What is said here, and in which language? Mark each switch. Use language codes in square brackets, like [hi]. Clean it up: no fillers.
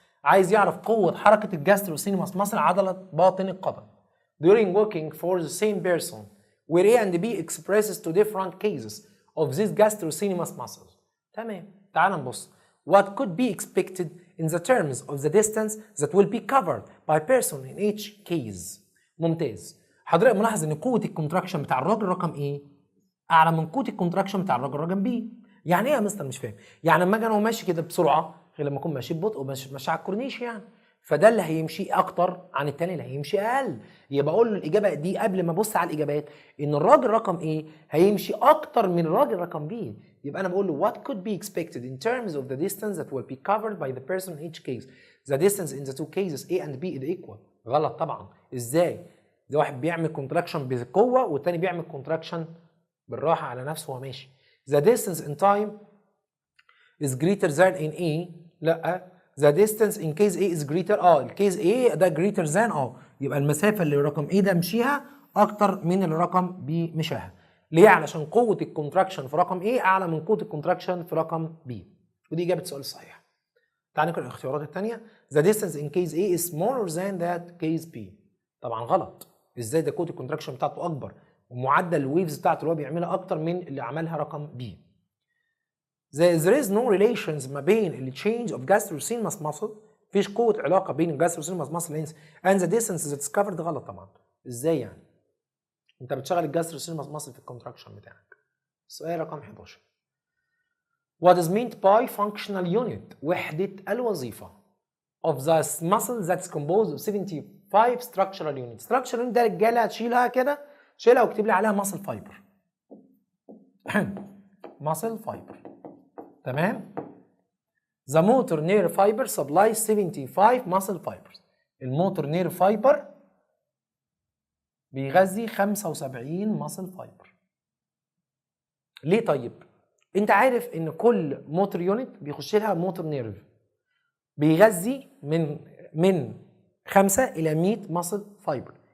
[ar] عايز يعرف قوة حركة الجاستروسينيماس [en] muscle [ar] عضلة باطن القدم [en] during working for the same person where A and B expresses to different cases of these gastrocnemius muscles. [ar] تمام، تعال نبص. [en] What could be expected in the terms of the distance that will be covered by person in each case. [ar] ممتاز. حضرتك ملاحظ ان قوة الكونتراكشن بتاع الراجل رقم ايه اعلى من قوة الكونتراكشن بتاع الراجل رقم بي. يعني ايه يا مستر؟ مش فاهم. يعني لما اجي انا ماشي كده بسرعه غير لما اكون ماشي ببطء وماشي على الكورنيش، يعني فده اللي هيمشي اكتر عن التاني اللي هيمشي اقل. يبقى اقول له الاجابه دي قبل ما ابص على الاجابات ان الراجل رقم ايه هيمشي اكتر من الراجل رقم بي. يبقى انا بقول له [en] what could be expected in terms of the distance that will be covered by the person in each case. The distance in the two cases A and B is equal. [ar] غلط طبعا. ازاي؟ ده واحد بيعمل كونتراكشن بقوه والتاني بيعمل كونتراكشن بالراحه على نفسه وهو ماشي. [en] The distance in time is greater than in A. لا، the distance in case A is greater. [ar] الكيس A ده [en] greater than [ar] يبقى المسافه اللي رقم A ده مشيها اكتر من اللي رقم B مشاها. ليه؟ علشان قوه الكونتراكشن في رقم A اعلى من قوه الكونتراكشن في رقم B. ودي اجابه السؤال الصحيح. تعال نقرا الاختيارات الثانيه. [en] The distance in case A is smaller than that case B. [ar] طبعا غلط. ازاي؟ ده قوه الكونتراكشن بتاعته اكبر ومعدل الويفز بتاعته اللي هو بيعملها اكتر من اللي عملها رقم B. [en] There is no relations [ar] ما بين ال [en] change of gastrocnemius muscle. [ar] مفيش قوة علاقة بين ال [en] gastrocnemius muscle length and the distance that's covered. [ar] غلط طبعا. ازاي يعني؟ انت بتشغل ال gastrocnemius muscle في الكونتراكشن بتاعك. السؤال رقم 11. [en] What is meant by functional unit؟ [ar] وحدة الوظيفة [en] of the muscle that's composed of 75 structural units. [ar] structural unit ده رجالة هتشيلها كده، شيلها واكتب لي عليها muscle fiber. [en] muscle fiber. [ar] تمام. [en] The motor nerve fiber supplies 75 muscle fibers. [ar] الموتور نيرف فايبر بيغذي 75 muscle fiber. ليه طيب؟ انت عارف ان كل موتور يونت بيخش لها موتور نيرف بيغذي من 5 الى 100 muscle fiber.